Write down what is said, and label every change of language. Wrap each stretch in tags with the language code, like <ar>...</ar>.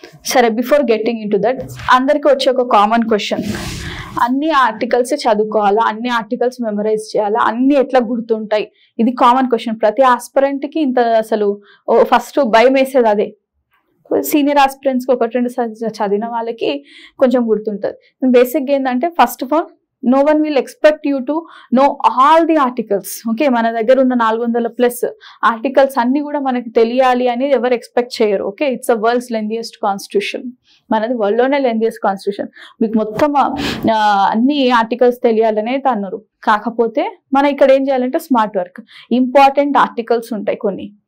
<te>సరే,</te> <en>before getting into that</en> <te>అందరికి వచ్చే ఒక కామన్ క్వశ్చన్, అన్ని ఆర్టికల్స్ చదువుకోవాలా, అన్ని ఆర్టికల్స్ మెమరైజ్ చేయాలా, అన్ని ఎట్లా గుర్తుంటాయి? ఇది కామన్ క్వశ్చన్ ప్రతి ఆస్పిరెంట్ కి. ఇంత అసలు ఫస్ట్ భయం వేసేది అదే. సీనియర్ ఆస్పిరెంట్స్ కి 1-2 చదివిన వాళ్ళకి కొంచెం గుర్తుంటుంది. బేసిక్గా ఏంటంటే</te> <en>First of all no one will expect you to know all the articles.</en> <te>Okay, మన దగ్గర ఉన్న 400+ ఆర్టికల్స్ అన్ని కూడా మనకి తెలియాలి అనేది ఎవరు ఎక్స్పెక్ట్ చేయరు. Okay,</te> <en>it's a world's lengthiest constitution,</en> <te>మనది వరల్డ్ లోనే లెందియెస్ట్ కాన్స్టిట్యూషన్. మీకు మొత్తం అన్ని ఆర్టికల్స్ తెలియాలనేది అన్నారు. కాకపోతే మనం ఇక్కడ ఏం చేయాలంటే స్మార్ట్ వర్క్, ఇంపార్టెంట్ ఆర్టికల్స్ ఉంటాయి కొన్ని,</te>